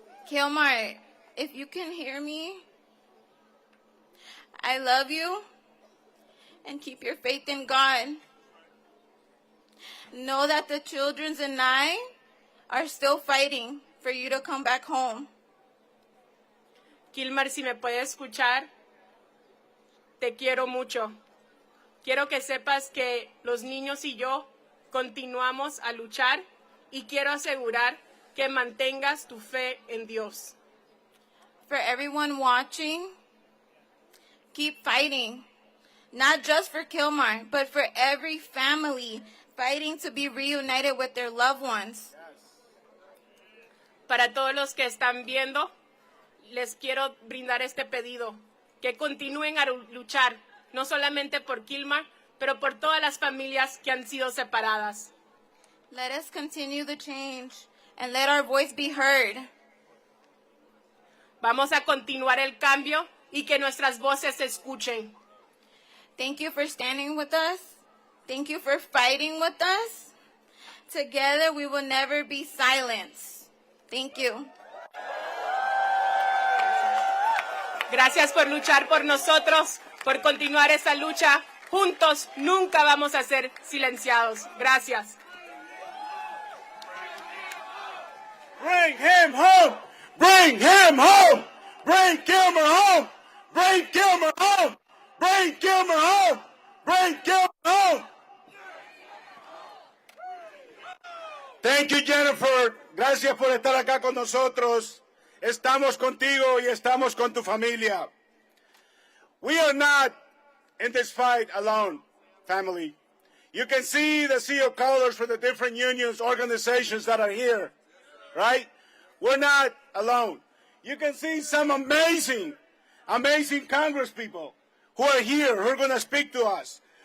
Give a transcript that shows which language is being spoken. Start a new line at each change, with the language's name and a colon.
English: Kilmar, if you can hear me, I love you, and keep your faith in God. Know that the children and I are still fighting for you to come back home.
Spanish: Kilmar, si me puedes escuchar, te quiero mucho. Quiero que sepas que los niños y yo continuamos a luchar y quiero asegurar que mantengas tu fe en Dios.
English: For everyone watching, keep fighting. not just for Kilmar, but for every family fighting to be reunited with their loved ones.
Spanish: Para todos los que están viendo, les quiero brindar este pedido, que continúen a luchar, no solamente por Kilmar, pero por todas las familias que han sido separadas.
English: Let us continue the change and let our voice be heard.
Spanish: Vamos a continuar el cambio y que nuestras voces se escuchen.
English: Thank you for standing with us. Thank you for fighting with us. Together we will never be silenced. Thank you.
Spanish: Gracias por luchar por nosotros, por continuar esa lucha. Juntos nunca vamos a ser silenciados. Gracias.
English: Bring him home! Bring him home! Bring Kilmer home! Bring Kilmer home! Bring Kilmer home! Bring Kilmer home! Thank you, Jennifer.
Spanish: Gracias por estar acá con nosotros. Estamos contigo y estamos con tu familia.
English: We are not in this fight alone, family. You can see the sea of colors for the different unions, organizations that are here, right? We're not alone. You can see some amazing congresspeople who are here, who are going to speak to us.